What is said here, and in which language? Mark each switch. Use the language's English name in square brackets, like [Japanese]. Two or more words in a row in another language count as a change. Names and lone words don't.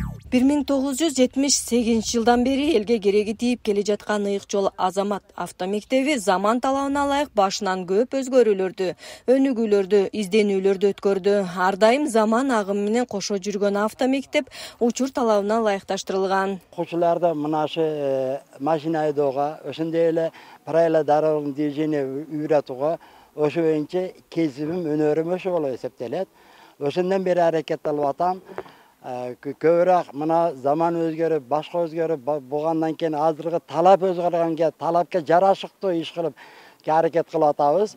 [Kyrgyz] 1978 жылдан бери элге кереги тийип келе жаткан ыйык жол Азамат автомектеби заман талабына ылайык башынан көп өзгөрүүлөрдү, өнүгүүлөрдү, изденүүлөрдү өткөрдү. Ар дайым заман агымы менен кошо жүргөн автомектеп учур талабына ылайыкташтырылган. Окуучуларды мынашы машина айдоого, ошондой эле [Russian] правила дорожного движения [Kyrgyz] үйрөтүүгө, ошо боюнча кесибим, өнөрүм ошо болуп эсептелет. Ошондон бери аракет кылып атам. Көбүрөөк мына заман өзгөрүп, башка өзгөрүп болгондон кийин азыркы талап өзгөргөнгө, талапка жарашыктуу иш кылып аракет кылып атабыз.